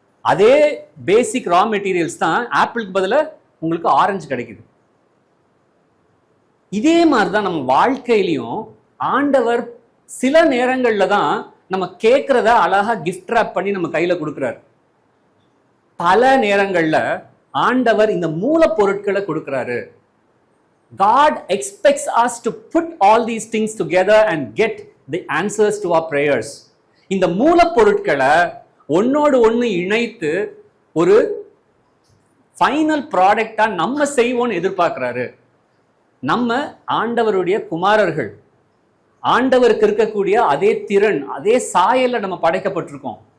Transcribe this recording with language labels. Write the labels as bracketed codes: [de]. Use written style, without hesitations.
[ta] அதே பேசிக் raw materials தான் ஆப்பிளுக்கு பதிலாக உங்களுக்கு ஆரஞ்சு கிடைக்குது. இதே மாதிரிதான் நம்ம வாழ்க்கையிலையும் ஆண்டவர் சில நேரங்கள்ல தான் நம்ம கேட்கறத அழகா கிஃப்ட் ராப் பண்ணி நம்ம கையில கொடுக்கிறார். பல நேரங்கள்ல ஆண்டவர் இந்த மூலப்பொருட்களை கொடுக்கிறாரு. [en] God expects us to put all these things together and get the answers to our prayers. [ta] இந்த மூலப்பொருட்களை ஒன்னோடு ஒன்று இணைத்து ஒரு ஃபைனல் ப்ராடக்டா நம்ம செய்வோம்னு எதிர்பார்க்கிறாரு. நம்ம ஆண்டவருடைய குமாரர்கள், ஆண்டவருக்கு இருக்கக்கூடிய அதே திறன், அதே சாயல்ல நம்ம படைக்கப்பட்டிருக்கோம்.